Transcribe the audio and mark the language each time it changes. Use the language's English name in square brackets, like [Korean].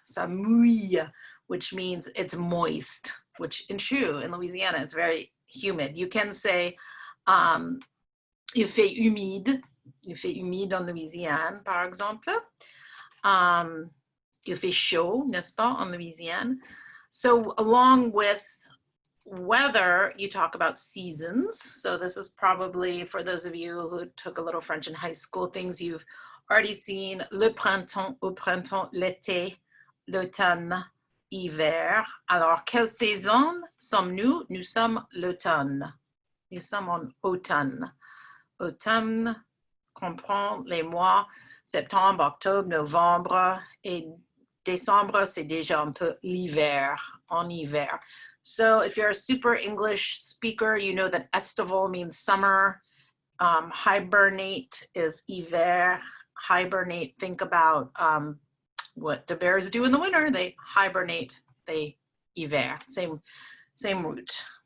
[French] Ça mouille, [English] which means it's moist, which in Louisiana, it's very humid. You can say, [French] il fait humide en Louisiane, par exemple. Il fait chaud, n'est-ce pas, en Louisiane. [English] So along with weather, you talk about seasons. So this is probably, for those of you who took a little French in high school, things you've already seen. [French] Le printemps, au printemps, l'été, l'automne, hiver. Alors, quelle saison sommes-nous? Nous sommes l'automne. Nous sommes en automne. Automne comprend les mois septembre, octobre, novembre et décembre, c'est déjà un peu l'hiver, en hiver. [English] So if you're a super English speaker, you know that estival means summer. Hibernate is hiver. Hibernate, think about what the bears do in the winter. They hibernate, they hiver, same root.